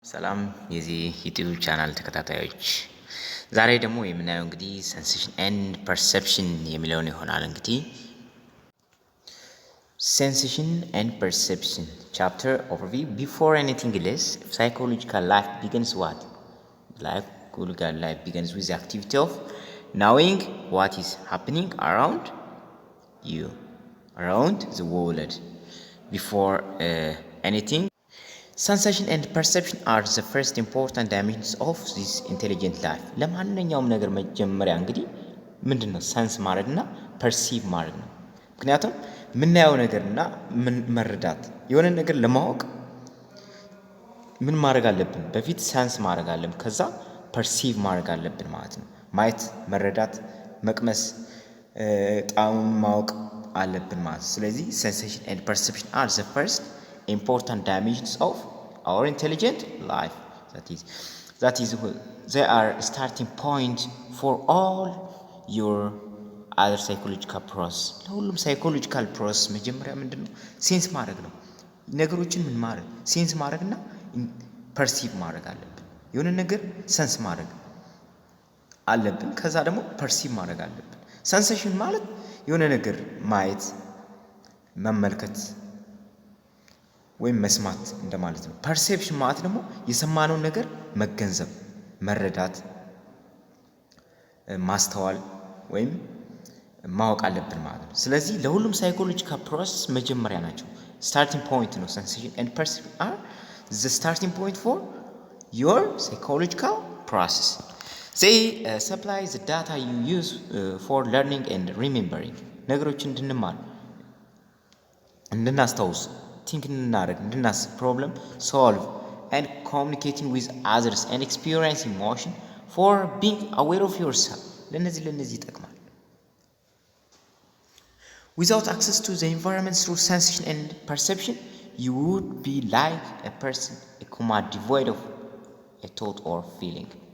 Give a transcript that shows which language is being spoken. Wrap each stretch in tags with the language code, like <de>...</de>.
<am>ሰላም የዚህ ዩቲዩብ ቻናል ተከታታዮች ዛሬ ደግሞ የምናየው እንግዲህ sensation and perception የሚለውን ይሆናል። እንግዲህ</am> <en>sensation and perception chapter overview. Before anything else, psychological life begins what? Psychological life begins with the activity of knowing what is happening around you, around the world. Before anything, sensation and perception are the first important dimensions of this intelligent life.</en> <am>ለማንኛውም ነገር መጀመሪያ እንግዲህ ምንድነው ሰንስ ማድረግና ፐርሲቭ ማድረግ ነው። ምክንያቱም ምናየው ነገርና ምን መረዳት የሆነ ነገር ለማወቅ ምን ማድረግ አለብን? በፊት ሰንስ ማድረግ አለብን፣ ከዛ ፐርሲቭ ማድረግ አለብን ማለት ነው። ማየት፣ መረዳት፣ መቅመስ፣ ጣዕሙን ማወቅ አለብን ማለት ነው። ስለዚህ</am> <en>sensation and perception are the first important dimensions of our intelligent life. That is they are starting point for all your other psychological process.</en> <am>ለሁሉም psychological process መጀመሪያ ምንድነው? ሴንስ ማድረግ ነው። ነገሮችን ምን ማድረግ ሴንስ ማድረግና ፐርሲቭ ማድረግ አለብን። የሆነ ነገር ሰንስ ማድረግ አለብን፣ ከዛ ደግሞ ፐርሲቭ ማድረግ አለብን። ሰንሴሽን ማለት የሆነ ነገር ማየት፣ መመልከት ወይም መስማት እንደማለት ነው። ፐርሴፕሽን ማለት ደግሞ የሰማነውን ነገር መገንዘብ፣ መረዳት፣ ማስተዋል ወይም ማወቅ አለብን ማለት ነው። ስለዚህ ለሁሉም ሳይኮሎጂካል ፕሮሰስ መጀመሪያ ናቸው። ስታርቲንግ ፖይንት ነው።</am> <en>ሴንሴሽን ኤንድ ፐርሴፕሽን አር ዘ ስታርቲንግ ፖይንት ፎር ዮር ሳይኮሎጂካል ፕሮሰስ። they supply the data you use for learning and remembering.</en> <am>ነገሮችን እንድንማር፣ እንድናስታውስ፣ ቲንክ እንድናደርግ፣ እንድናስብ፣ ፕሮብለም ሶልቭ</am> <en>and communicating with others and experience emotion for being aware of yourself.</en> <am>ለነዚህ ይጠቅማል።</am> <en>Without access to the environment through sensation and perception, you would be like a person, a comma devoid of a thought or feeling.</en>